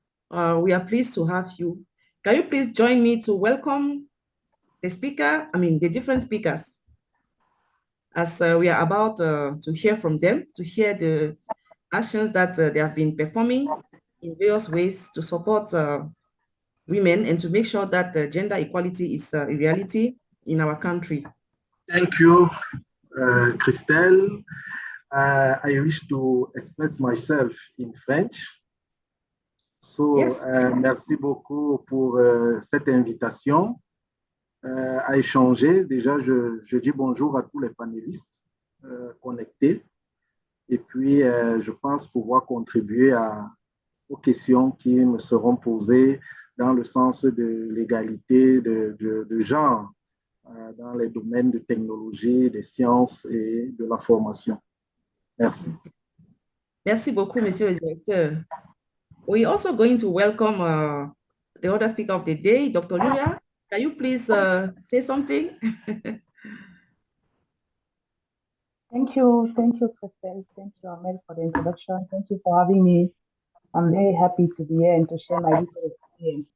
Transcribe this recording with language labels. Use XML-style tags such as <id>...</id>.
<en>We are pleased to have you. Can you please join me to welcome the different speakers, as we are about to hear from them, to hear the actions that they have been performing in various ways to support women and to make sure that gender equality is a reality in our country. Thank you, Christelle. I wish to express myself in French. So, yes.</en> <fr>Merci beaucoup pour cette invitation à échanger. Déjà, je dis bonjour à tous les panélistes connectés. Et puis, je pense pouvoir contribuer aux questions qui me seront posées dans le sens de l'égalité de genre dans les domaines de technologie, des sciences et de la formation. Merci. Merci beaucoup, Monsieur le Directeur.</fr> <en>We're also going to welcome the other speaker of the day, Dr. Luria. Can you please say something? Thank you, Christelle. Thank you, Amel, for the introduction. Thank you for having me. I'm very happy to be here and to share my experience.</en>